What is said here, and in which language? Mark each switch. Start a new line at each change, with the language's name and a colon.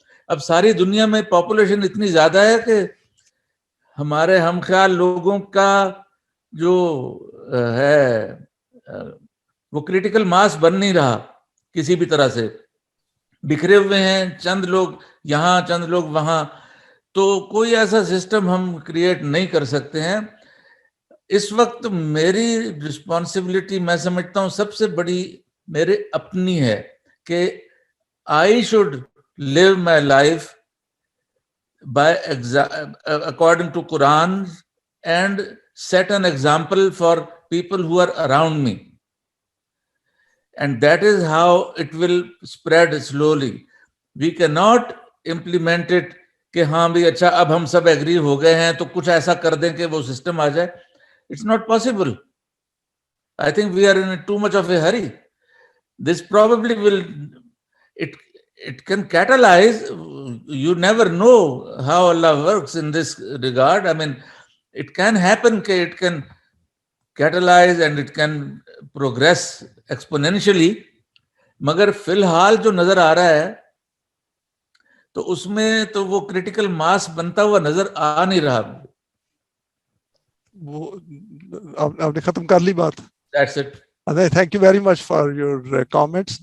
Urdu: اب ساری دنیا میں پاپولیشن اتنی زیادہ ہے کہ ہمارے ہم خیال لوگوں کا جو ہے وہ کریٹیکل ماس بن نہیں رہا, کسی بھی طرح سے بکھرے ہوئے ہیں, چند لوگ یہاں چند لوگ وہاں, تو کوئی ایسا سسٹم ہم کریٹ نہیں کر سکتے ہیں. اس وقت میری رسپانسبلٹی میں سمجھتا ہوں سب سے بڑی میرے اپنی ہے کہ
English: I should live my life by according to Quran and set an example for people who are around me. And that is how it will spread slowly. We cannot implement it
Urdu: کہ ہاں بھی اچھا اب ہم سب agri ہو گئے ہیں تو کچھ ایسا کر دیں کہ وہ سسٹم آ جائے.
English: It's not possible. I think we are in too much of a hurry. This probably will, it can catalyze. You never know how Allah works in this regard. I mean, it can happen, it can catalyze and it can progress exponentially.
Urdu: مگر فی الحال جو نظر آ رہا ہے تو اس میں تو وہ کریٹیکل ماس بنتا ہوا نظر آ نہیں رہا. وہ آپ نے ختم کر لی بات.
English: That's it. Thank you very much for your comments.